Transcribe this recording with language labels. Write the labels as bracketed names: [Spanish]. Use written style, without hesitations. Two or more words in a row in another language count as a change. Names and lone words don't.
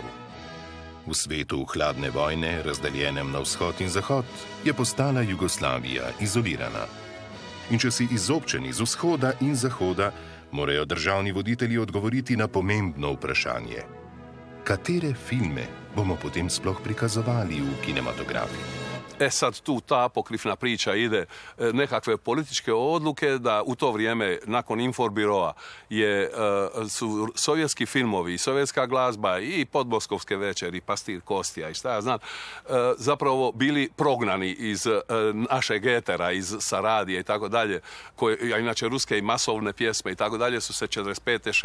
[Slovenian] V svetu hladne vojne, razdeljenem na vzhod in zahod, je postala Jugoslavija izolirana. In če si izobčen iz vzhoda in zahoda, morajo državni voditelji odgovoriti na pomembno vprašanje. Katere filme bomo potem sploh prikazovali v kinematografiji? [Croatian] Sad tu ta apokrifna priča ide, nekakve političke odluke da u to vrijeme nakon Inforbiroa su sovjetski filmovi, sovjetska glazba i podmoskovske večeri, Pastir Kostija i šta ja znam, zapravo bili prognani iz našeg etera, iz Saradije i tako dalje, a inače ruske i masovne pjesme i tako dalje su se 45.